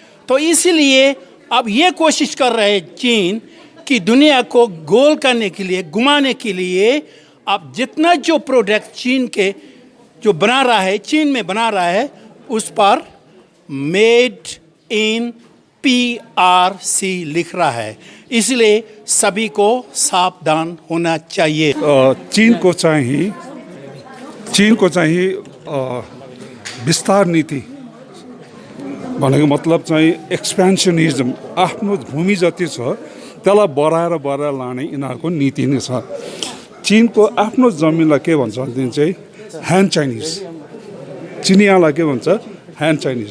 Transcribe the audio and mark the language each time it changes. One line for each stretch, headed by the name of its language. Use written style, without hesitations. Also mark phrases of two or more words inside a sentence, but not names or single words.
Hindi: तो इसीलिए अब ये कोशिश कर रहे हैं चीन कि दुनिया को गोल करने के लिए, घुमाने के लिए, अब जितना जो प्रोडक्ट चीन के जो बना रहा है, चीन में बना रहा है, उस पर
English: made in PRC
Hindi: लिख रहा है। इसलिए सभी को सावधान होना चाहिए।
Nepali: चीनको चाहिँ विस्तार नीति भनेको मतलब चाहिँ एक्सपेन्सनिजम, आफ्नो भूमि जति छ त्यसलाई बढाएर लाने यिनीहरूको नीति नै छ। चीनको आफ्नो जमिनलाई के भन्छ भनेदेखि चाहिँ
English: hand Chinese,
Nepali: चिनियालाई के भन्छ
English: hand Chinese.